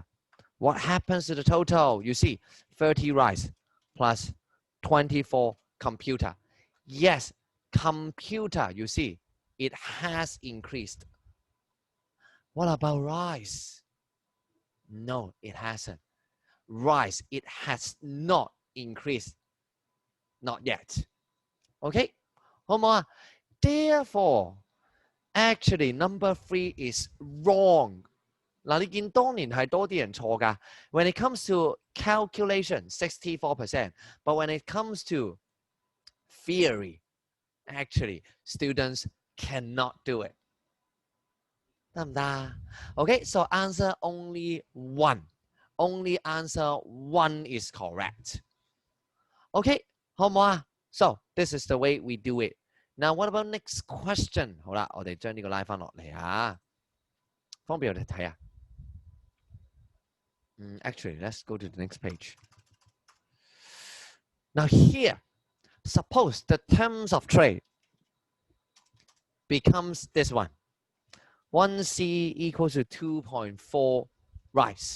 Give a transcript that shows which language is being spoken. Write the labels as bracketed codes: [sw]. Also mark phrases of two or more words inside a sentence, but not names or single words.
[en] What happens to the total? You see, 30 rice plus 24 computer. Yes, computer, you see, it has increased. What about rice? No, it hasn't. Rice, it has not increased. Not yet. [yue] Okay? 好唔好啊？ [en] Therefore, actually, number 3 is wrong. [yue] 嗱，你見當年係多啲人錯㗎。 [en] When it comes to calculation, 64%. But when it comes to theory, actually, students cannot do it. [yue] 得唔得？ [en] Okay, so answer only 1. Only answer 1 is correct. [yue] Okay, 好唔好啊？ [en] So, this is the way we do it. Now, what about next question? [yue] 好啦，我哋將呢個拉返落嚟啊，方便我哋睇啊。 [en] Actually, let's go to the next page. Now here, suppose the terms of trade becomes this one. 1C equals to 2.4 rice.